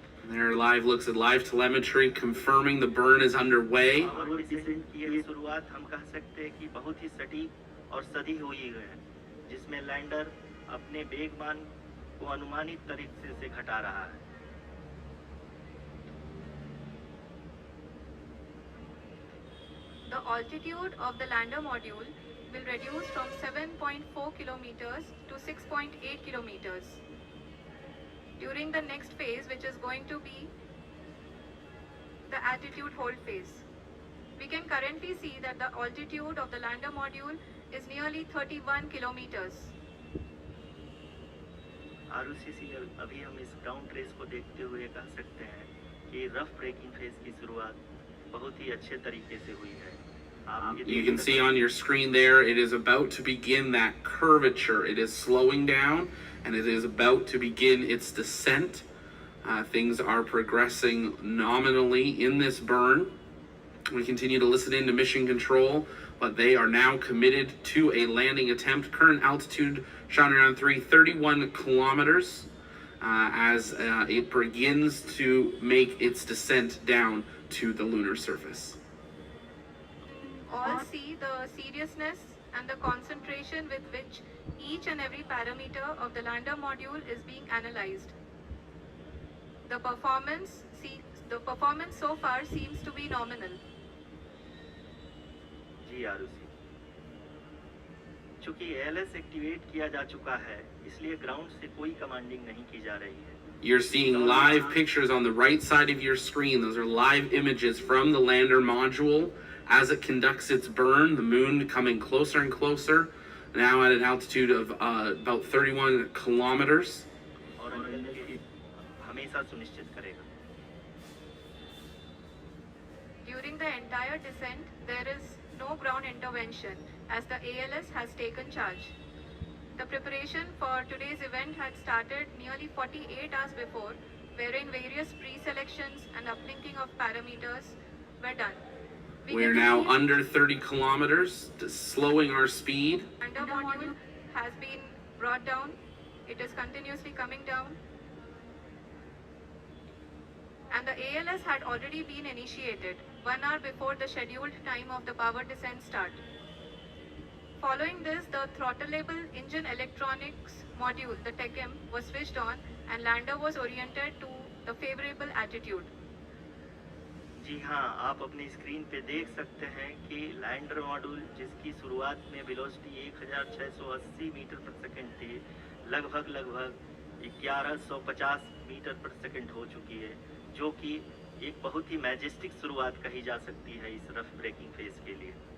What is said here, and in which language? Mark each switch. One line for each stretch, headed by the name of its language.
English: There are live looks at live telemetry confirming the burn is underway.
Hindi: और decent की ये शुरुआत हम कह सकते हैं कि बहुत ही सटीक और सधी हुई है, जिसमें लैंडर अपने वेगमान को अनुमानित तरीके से घटा रहा है।
English: The altitude of the lander module will reduce from 7.4 kilometers to 6.8 kilometers. During the next phase, which is going to be the altitude hold phase, we can currently see that the altitude of the lander module is nearly 31 kilometers.
Hindi: Arushi, अभी हम इस ground trace को देखते हुए कह सकते हैं कि रफ ब्रेकिंग फेज की शुरुआत बहुत ही अच्छे तरीके से हुई है।
English: You can see on your screen there, it is about to begin that curvature. It is slowing down and it is about to begin its descent. Things are progressing nominally in this burn. We continue to listen into mission control, but they are now committed to a landing attempt. Current altitude, Chandrayaan-3, 31 kilometers, as it begins to make its descent down to the lunar surface. All see the seriousness and the concentration with which each and every parameter of the lander module is being analyzed. The performance so far seems to be nominal.
Hindi: जी आरुषि, चूंकि ALS activate किया जा चुका है, इसलिए ground से कोई commanding नहीं की जा रही है।
English: You're seeing live pictures on the right side of your screen. Those are live images from the lander module as it conducts its burn. The moon coming closer and closer, now at an altitude of about 31 kilometers.
Hindi: और हमेशा सुनिश्चित करेगा।
English: During the entire descent, there is no ground intervention as the ALS has taken charge. The preparation for today's event had started nearly 48 hours before, wherein various pre-selections and uplinking of parameters were done. We are now under 30 kilometers, slowing our speed. The lander module has been brought down. It is continuously coming down. and the ALS had already been initiated 1 hour before the scheduled time of the power descent start. Following this, the throttleable engine electronics module, the TECM, was switched on and lander was oriented to the favorable attitude.
Hindi: जी हाँ, आप अपनी screen पे देख सकते हैं कि lander module जिसकी शुरुआत में वेलोसिटी 1680 मीटर पर सेकंड थी, लगभग 1150 मीटर पर सेकंड हो चुकी है, जो कि एक बहुत ही मैजेस्टिक शुरुआत कही जा सकती है इस रफ ब्रेकिंग फेज के लिए।